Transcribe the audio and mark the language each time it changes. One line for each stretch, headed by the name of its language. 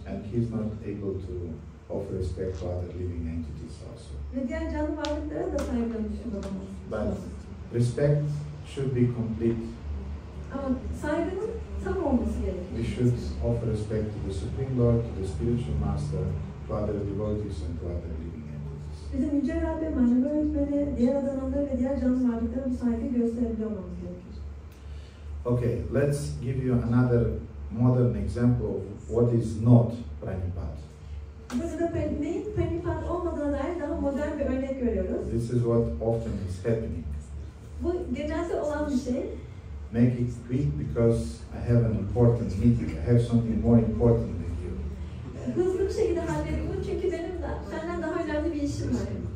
English: And he's not able to offer respect to other living entities also.
Turkish: Ve diğer canlı varlıklara da saygılarını sunamaz.
English: But respect should be complete.
Turkish: Ama saygının tam olması gerekir.
English: We should offer respect to the Supreme Lord, to the spiritual master, to other devotees and to other living entities.
Turkish: Bizim Yüce Rabbe, manevi öğretmene, diğer adananlara ve diğer canlı varlıklara bu saygı gösterebiliyor olmamız gerekir.
English: Okay, let's give you another modern example of what is not pranipāt.
Turkish: Burada neyin pranipāt olmadığına dair daha modern bir örnek görüyoruz.
English: This is what often is happening.
Turkish: Bu genelde olan bir şey.
English: Make it quick because I have an important meeting. I have something more important than you.
Turkish: Hızlı bir şekilde halledin bunu çünkü benim de senden daha önemli bir işim var.